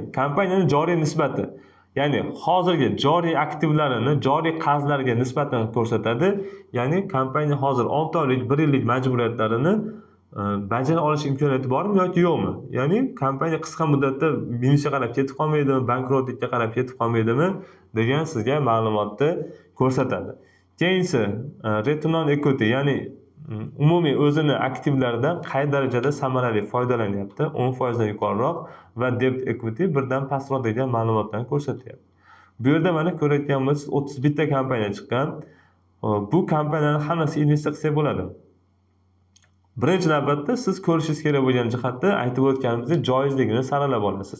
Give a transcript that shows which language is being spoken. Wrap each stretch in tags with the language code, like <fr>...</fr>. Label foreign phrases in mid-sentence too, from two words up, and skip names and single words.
<uz>Kompaniyaning joriy nisbati. Ya'ni hozirgi joriy aktivlarini joriy qarzlarga nisbatan ko'rsatadi. Ya'ni kompaniya hozir 6 oylik, 1 yillik majburiyatlarini bajara olish imkoniyati bormi yoki yo'qmi? Ya'ni kompaniya qisqa muddatda minusga qarab ketib qolmaydimi, bankrotlikka qarab ketib qolmaydimi degan sizga ma'lumotni ko'rsatadi.</uz> <en>Keyingi return on equity,</en> <uz>ya'ni umumiy o'zini aktivlaridan qay darajada samarali foydalanyapti, 10% dan yuqoriroq va</uz> <en>debt equity</en> <uz>1 dan pastroq degan ma'lumotlarni ko'rsatyapti. Bu yerda mana ko'rayotgan bo'lsangiz 31 ta kompaniya chiqqan. Bu kompaniyalarning hammasi investitsiya qilsa bo'ladi. Birinchi navbatda siz ko'rishingiz kerak bo'lgan jihatda aytib o'tganimizdek joizligini saralab olasiz.</uz>